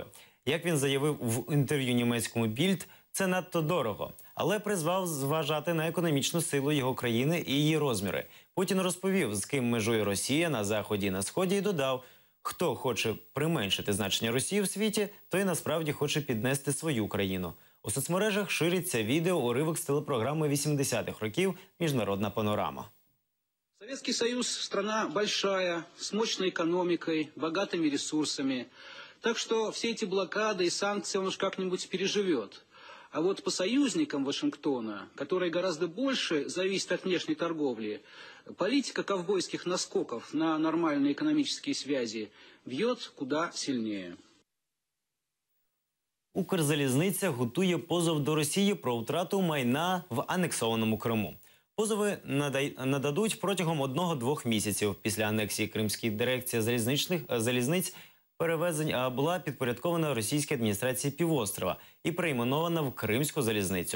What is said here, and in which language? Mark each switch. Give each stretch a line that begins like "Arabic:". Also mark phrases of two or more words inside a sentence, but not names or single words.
Ukrainian: Як він заявив в інтерв'ю німецькому «Більд», це надто дорого, але призвав зважати на економічну силу його країни і її розміри. Путін розповів, з ким межує Росія на Заході і на Сході, і додав, хто хоче применшити значення Росії в світі, той насправді хоче піднести свою країну. У соцмережах шириться відео уривок з телепрограми 80-х років «Міжнародна панорама».
Russian: Советский Союз – страна большая, с мощной экономикой, богатыми ресурсами. Так что все эти блокады и санкции он уж как-нибудь переживет. А вот по союзникам Вашингтона, которые гораздо больше зависят от внешней торговли, политика ковбойских наскоков на нормальные экономические связи бьет куда сильнее.
Ukrainian: Укрзалізниця готує позов до Росії про втрату майна в анексованому Криму. Позови нададуть протягом 1-2 місяців. Після анексії Кримської дирекції залізниць перевезень була підпорядкована російській адміністрації півострова і перейменована в Кримську залізницю.